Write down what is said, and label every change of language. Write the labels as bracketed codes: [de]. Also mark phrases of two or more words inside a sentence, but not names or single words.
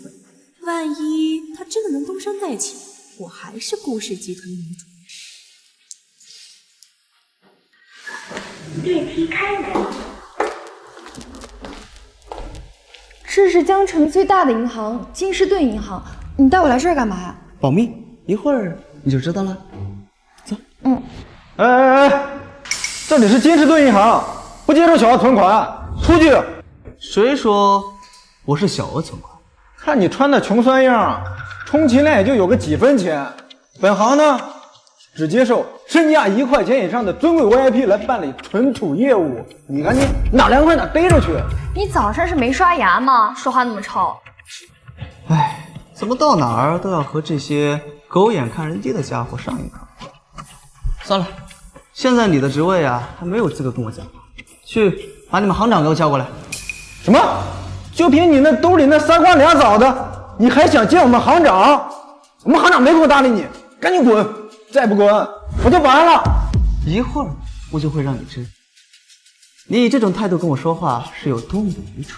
[zh] 萬一他真的能東山再起，我還是顧氏集團的女主。電梯開門。這是江城最大的銀行金士頓銀行，你帶我來這兒幹嘛呀？保密，一會兒你就知道了。走。哎，这里是金士顿银行，不接受小额存款，出去。谁说我是小额存款？看你穿的穷酸样，充其量也就有个几分钱。本行呢，只接受身价1块钱以上的尊貴 VIP 来办理存储業務。你赶緊哪凉快哪逮着去。你早上是没刷牙吗？说话那麼臭。哎，怎么到哪兒都要和這些狗眼看人低的家伙上一課？算了，現在你的職位啊，還沒有資格跟我講話。去把你們行長給我叫過來。什麼？就憑你那兜裡那3瓜2棗的，你還想見我們行長？我們行長沒空搭理你，趕緊滾！再不滾，我就保安了。一會兒我就會讓你知，你以這種態度跟我說話是有多麼的愚蠢。